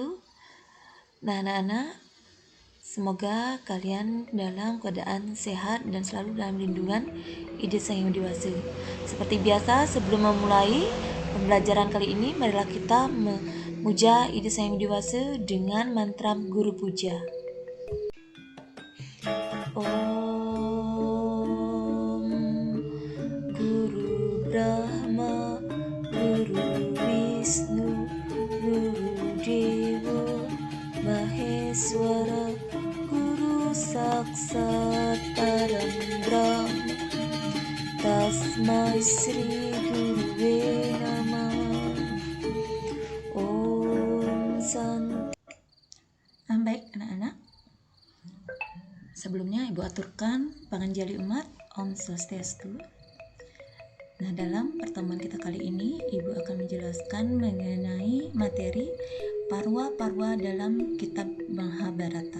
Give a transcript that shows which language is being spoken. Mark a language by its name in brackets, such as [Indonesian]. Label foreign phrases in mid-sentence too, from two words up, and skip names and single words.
[Indonesian] Nah, anak-anak, semoga kalian dalam keadaan sehat dan selalu dalam lindungan Ide Sang Yang Widi Wase. Seperti biasa, sebelum memulai pembelajaran kali ini, marilah kita memuja Ide Sang Yang Widi Wase dengan mantra Guru Puja. [Sanskrit] ॐ गुरु ब्रह्मा, गुरु विष्णु, गुरु देव महेश्वर, गुरु साक्षात् परम ब्रह्म, तस्मै श्री गुरवे नमः. ॐ शान्ति. [Indonesian] Baik anak-anak, sebelumnya Ibu aturkan panganjali umat [Sanskrit] ॐ स्वस्त्यस्तु. [Indonesian] Nah, dalam pertemuan kita kali ini Ibu akan menjelaskan mengenai materi parwa-parwa dalam kitab Mahabharata.